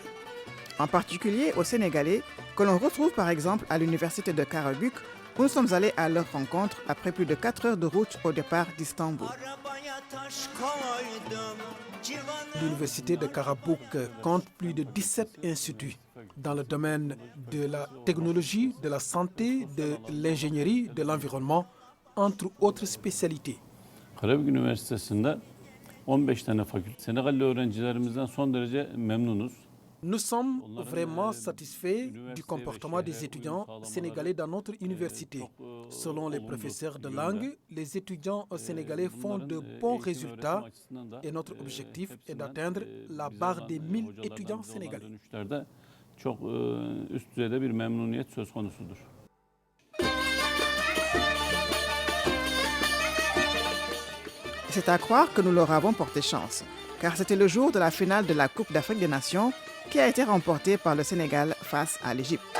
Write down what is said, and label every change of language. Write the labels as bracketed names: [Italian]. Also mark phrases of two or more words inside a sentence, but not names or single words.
[French] En particulier aux Sénégalais, que l'on retrouve par exemple à l'université de Karabük, où nous sommes allés à leur rencontre après plus de 4 heures de route au départ d'Istanbul. L'université de Karabük compte plus de 17 instituts dans le domaine de la technologie, de la santé, de l'ingénierie, de l'environnement, entre autres spécialités. [Turkish] Karabük Üniversitesi'nde 15 tane fakülte. Senegalli öğrencilerimizden son derece memnunuz. [French] Nous sommes vraiment satisfaits du comportement des étudiants sénégalais dans notre université. Selon les professeurs de langue, les étudiants sénégalais font de bons résultats et notre objectif est d'atteindre la barre des 1000 étudiants sénégalais. [Turkish] Çok üst düzeyde bir memnuniyet söz konusudur. [French] C'est à croire que nous leur avons porté chance, car c'était le jour de la finale de la Coupe d'Afrique des Nations qui a été remportée par le Sénégal face à l'Égypte.